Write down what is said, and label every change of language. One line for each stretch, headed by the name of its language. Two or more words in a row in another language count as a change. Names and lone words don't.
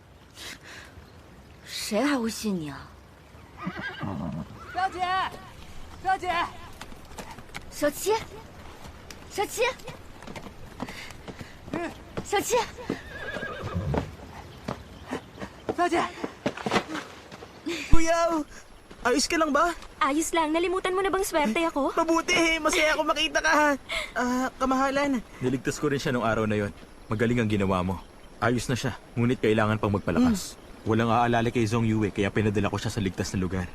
Chinese: 谁还会信你啊？小姐，小姐，小七，小七，小七，
Filipino: 小姐，Kuya, ayos ka lang ba? Ayos lang. Nalimutan mo na bang swerte ako? Mabuti, masaya ako makita ka. Kamahalan. Niligtas ko rin siya nung araw na yon. Magaling ang ginawa mo. Ayos na siya, ngunit kailangan pang magpalakas. Walang aalala kay Zhong Yue, kaya pinadala ko siya sa ligtas na lugar.